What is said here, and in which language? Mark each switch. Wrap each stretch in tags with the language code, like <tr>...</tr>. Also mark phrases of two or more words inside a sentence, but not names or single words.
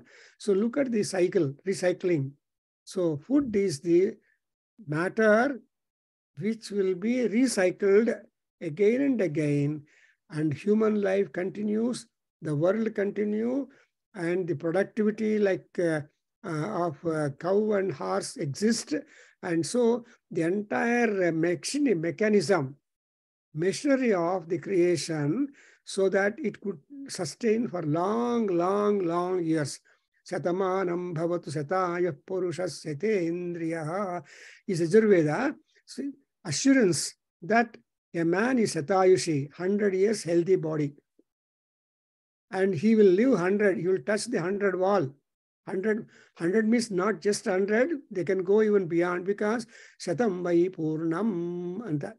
<en>So look at the cycle, recycling. So food is the matter which will be recycled again and again, and human life continues, the world continue, and the productivity like of cow and horse exist. And so the entire machinery of the creation, so that it could sustain for long years.</en> <sa>Satamanam bhavatu sataya purushas satendriyaha</sa> <en>is Ajurveda assurance that a man is satayushi, 100 years healthy body. And he will live 100, he will touch the 100 wall. 100 means not just 100, they can go even beyond, because</en> <sa>Satam vai Purnam</sa> <en>and that.</en>